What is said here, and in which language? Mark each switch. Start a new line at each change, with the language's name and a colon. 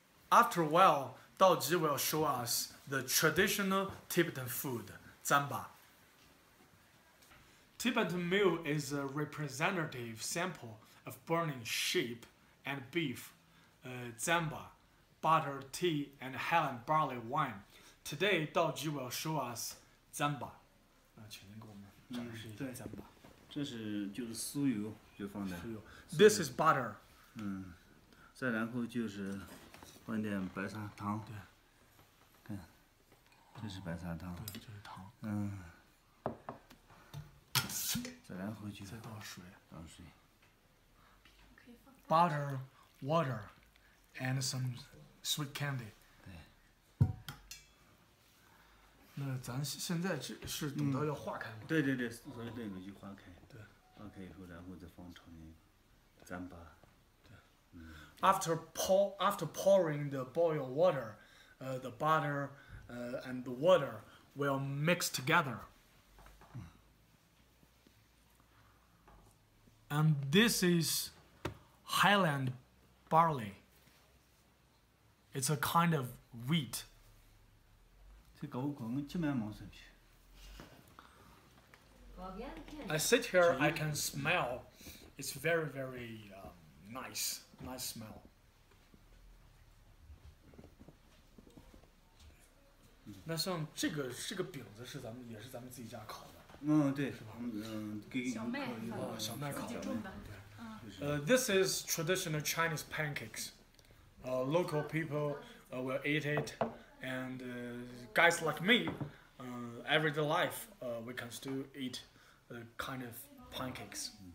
English: After a while, Daoji will show us the traditional Tibetan food, zamba. Tibetan meal is a representative sample of burning sheep and beef, zamba, butter, tea, and Highland barley wine. Today, Daoji will show us zamba.
Chinese: 请您给我们展示一下 zamba. 这是就是酥油就放在，
English: This is butter.
Chinese: 再然后就是放点白砂糖，对，看，这是白砂糖，这是糖，再然后就再倒水。倒水，
English: Butter, water, and some sweet candy.
Chinese: 那咱现在这是等到要化开吗？对对对，所以这个就化开，对，化开以后，然后再放炒面，糌粑。
English: After pouring the boiled water, the butter and the water will mix together. And this is Highland barley. It's a kind of wheat.
Chinese: 这搞搞这蛮毛生皮。
English: I sit here, I can smell. It's very, very nice smell.
Chinese: 那像这个饼子是也是咱们自己家烤的。对，给小麦小麦烤的。种的。
English: This is traditional Chinese pancakes. Local people will eat it, and guys like me, everyday life, we can still eat kind of pancakes.